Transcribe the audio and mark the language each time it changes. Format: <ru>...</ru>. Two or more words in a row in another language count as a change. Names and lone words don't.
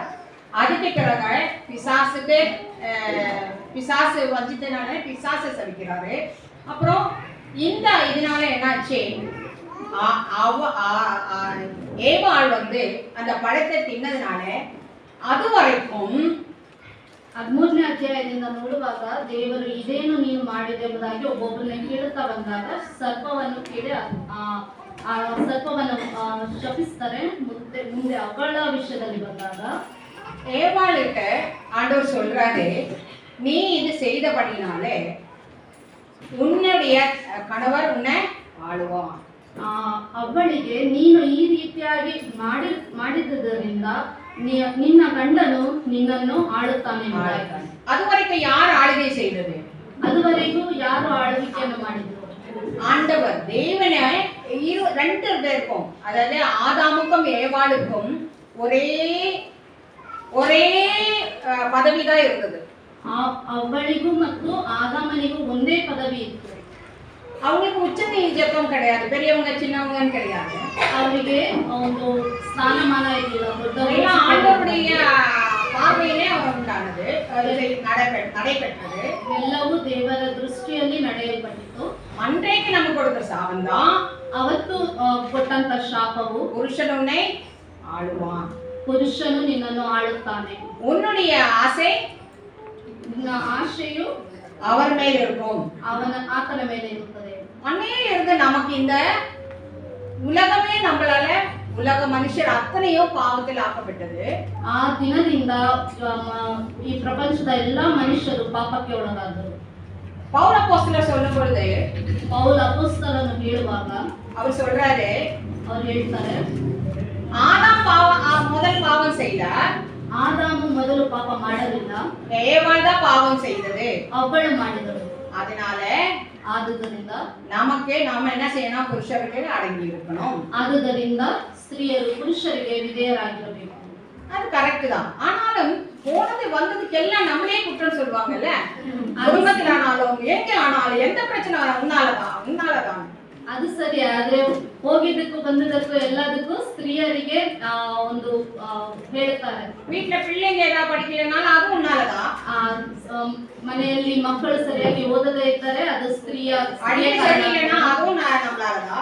<ta>அதுக்கு பிறகு பிசாசு வஞ்சித்தனால பிசாசை சபிக்கிறாரு. அப்புறம் இந்த இதனால என்னாச்சு, ஏவாள் அந்த பழத்தை தின்னதுனால அது வரைக்கும்</ta> <kn>13ನೇ ಅಧ್ಯಾಯದಿಂದ ನೋಡುವಾಗ ದೇವರು ಇದೇನು ನೀನು ಮಾಡಿದೆ ಎಂಬುದಾಗಿ ಒಬ್ಬೊಬ್ಬರನ್ನ ಕೇಳುತ್ತಾ ಬಂದಾಗ ಸರ್ಪವನ್ನು ಕೇಳಿ ಆ ಸರ್ಪವನ್ನು ಶಪಿಸ್ತಾರೆ. ಮುಂದೆ ಅವಳ ವಿಷಯದಲ್ಲಿ ಬಂದಾಗ</kn> <ta>ஏவாளுக்கு ஆண்டவர் சொல்றாரு, நீ இது செய்தபடினாலே உன்னுடைய கணவர் உன்னை ஆளுவான்.</ta> <kn>ಅವಳಿಗೆ ನೀನು ಈ ರೀತಿಯಾಗಿ ಮಾಡಿದ್ದರಿಂದ ನಿನ್ನ ಗಂಡನು ನಿನ್ನನ್ನು ಆಳುತ್ತಾನೆ.</kn> <ta>அதுவரைக்கும் யார் ஆளுகை செய்தது?</ta> <kn>அதுவரைಗೂ ಯಾರು ಆಳ್ವಿಕೆಯನ್ನು ಮಾಡಿದ್ರು?</kn> <ta>ஆண்டவர். தேவனே 2 பேருக்கும், அதாவது ஆதாமுக்கும் ஏவாளுக்கும் ஒரே பதவிதான் இருந்தது.</ta> <kn>ಅವಳಿಗೂ ಮತ್ತು ಆದಾಮನಿಗೂ ಒಂದೇ ಪದವಿ ಇತ್ತು.</kn> <ta>அவங்களுக்கு உச்ச நீச்சம் கிடையாது, பெரியவங்க சின்னவங்கன்னு கிடையாது.</ta> <kn>ಅವರಿಗೆ ಒಂದು ಸ್ಥಾನಮಾನ ಇರಲಿಲ್ಲ.</kn> <ta>ஆண்டவருடைய பார்வையிலே உண்டானது, நடைபெற்றது.</ta> <kn>ಎಲ್ಲವೂ ದೇವರ ದೃಷ್ಟಿಯಲ್ಲಿ ನಡೆಯಲ್ಪಟ್ಟಿತು.</kn> <ta>அன்றைக்கு நமக்கு கொடுத்த சாபம் தான்</ta> <kn>ಅವತ್ತು ಕೊಟ್ಟಂತ ಶಾಪವು</kn> <ta>புருஷனுன்னை ஆளுவான்,</ta> <kn>ಪುರುಷನು ನಿನ್ನನ್ನು ಆಳುತ್ತಾನೆ.</kn> <ta>உன்னுடைய ஆசை,</ta> <kn>ನಿನ್ನ ಆಶೆಯು</kn> <ta>அவர் மேல் இருக்கும்,</ta> <kn>ಆತನ ಮೇಲೆ ಇರುತ್ತದೆ.</kn> <ta>அன்னையில இருந்து நமக்கு இந்த உலகமே நம்மளால உலக மனுஷர் அத்தனையோ பாவத்தில் ஆக்கப்பட்டது.</ta> <kn>ಆ ದಿನದಿಂದ ಈ ಪ್ರಪಂಚದ ಎಲ್ಲಾ ಮನುಷ್ಯರು ಪಾಪಕ್ಕೆ ಒಳಗಾದರು.</kn> <ta>பவுல் அப்போஸ்தலர் சொல்லும் பொழுது,</ta> <kn>ಪೌಲ್ ಅಪೊಸ್ತಲನು ಹೇಳುವಾಗ</kn> <ta>அவர் சொல்றாரு,</ta> <kn>ಅವರು ಹೇಳ್ತಾರೆ,</kn> <ta>ஆதாம் முதல் பாவம் செய்தார்,</ta> <kn>ಆದಾಮು ಮೊದಲು ಪಾಪ ಮಾಡಲಿಲ್ಲ,</kn> <ta>ஏவாள் தான் பாவம் செய்தது,</ta> <kn>ಅವಳು ಮಾಡಿದಳು.</kn> <ta>அதனால</ta> <kn>ಆದುದರಿಂದ</kn> <ta>நாம என்ன செய்யணும், புருஷருக்கு அடங்கி இருக்கணும்.</ta> <kn>ಆದುದರಿಂದ ಸ್ತ್ರೀಯರು ಪುರುಷರಿಗೆ ವಿಧೇಯರಾಗಿರಬೇಕು.</kn> <ta>அது கரெக்ட் தான். ஆனாலும் போனது வந்ததுக்கெல்லாம் நம்மளே குற்றம் சொல்லுவாங்கல்ல. குடும்பத்தில் ஆனாலும் எங்க ஆனாலும் எந்த பிரச்சனை உன்னாலதான்.</ta> <kn>ಅದು ಸರಿ. ಆದ್ರೆ ಹೋಗಿದ್ದಕ್ಕೂ ಬಂದಿದ್ದಕ್ಕೂ ಎಲ್ಲದಕ್ಕೂ ಸ್ತ್ರೀಯರಿಗೆ ಒಂದು ಹೇಳ್ತಾರೆ.</kn> <ta>வீட்டுல பிள்ளைங்க ஏதாவது படிக்கலனாலும் அது உன்னாலதான்.</ta> <kn>ಮನೆಯಲ್ಲಿ ಮಕ್ಕಳು ಸರಿಯಾಗಿ ಓದದೇ ಇದ್ದಾರೆ, ಅದು ಸ್ತ್ರೀಯ. ಅಡಿಗೆ ಸರಿಯಿಲ್ಲனா</kn> <ta>அதுவும் நம்மளாலதான்.</ta>